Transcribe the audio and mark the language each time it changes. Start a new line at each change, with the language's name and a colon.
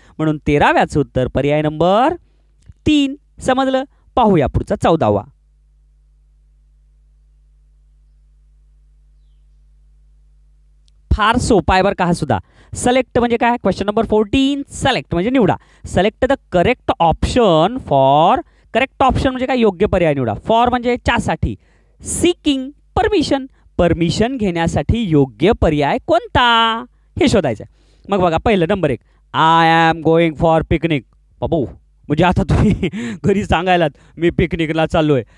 Marathi: म्हणून 13व्याचं उत्तर पर्याय नंबर 3. समजलं. पाहूया पुढचा 14वा. फार सोपा आहे बरं का हा सुद्धा. सिलेक्ट म्हणजे काय, क्वेश्चन नंबर 14. सिलेक्ट म्हणजे निवडा.
English: Select the correct option for.
Marathi: Correct option म्हणजे काय, योग्य पर्याय निवडा. फॉर म्हणजे च्यासाठी. सीकिंग परमिशन, परमिशन घेण्यासाठी योग्य पर्याय कोणता हे शोधायचं. मग बघा पहिलं number 1,
English: I am going for picnic.
Marathi: बाबू म्हणजे आता तुम्ही घरी सांगायलात मी पिकनिकला चाललोय.